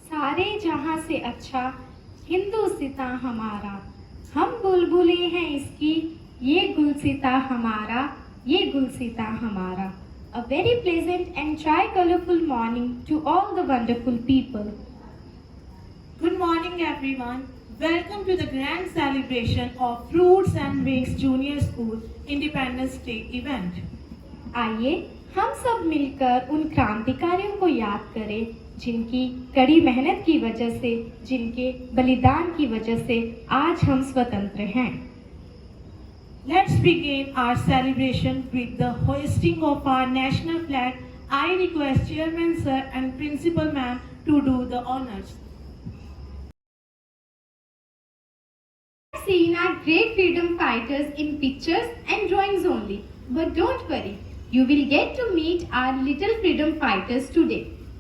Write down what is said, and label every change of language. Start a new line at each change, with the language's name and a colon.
Hindi: सारे जहां से अच्छा हिंदुस्तां हमारा। हम बुलबुले हैं इसकी, ये गुलसिता हमारा, ये गुलसिता हमारा।
English: A very pleasant and tri-colorful morning to all the wonderful people. Good morning everyone. Welcome to the grand celebration of Fruits and Wings Junior School Independence Day event.
Hindi: आइए हम सब मिलकर उन क्रांतिकारियों को याद करें जिनकी कड़ी मेहनत की वजह से, जिनके बलिदान की वजह से आज हम स्वतंत्र हैं।
English: Let's begin our celebration with the hoisting of our national flag. I request Chairman Sir and Principal Ma'am to do the honors. Seen our great freedom fighters in pictures and drawings only, but don't worry, you will get to meet our little freedom fighters today.